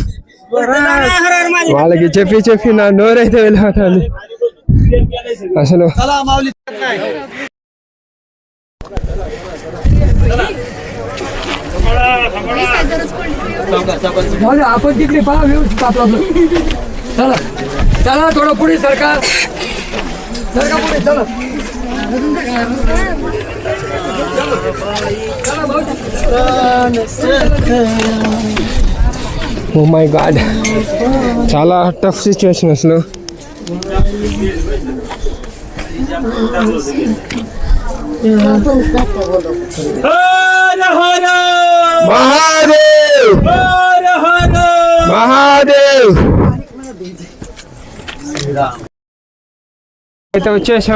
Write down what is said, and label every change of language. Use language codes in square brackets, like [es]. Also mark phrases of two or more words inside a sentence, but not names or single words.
[te] వాళ్ళకి చెప్పి నా నోరైతే వెళ్ళిపోతుంది అసలు. [mr] चला चला थोडं पुढे सरकार पुढे चला. [en] oh my god, [te] చాలా [en] tough situation [te] అసలు. మహాదేవ్ మహాదేవ్ అయితే వచ్చేసాం.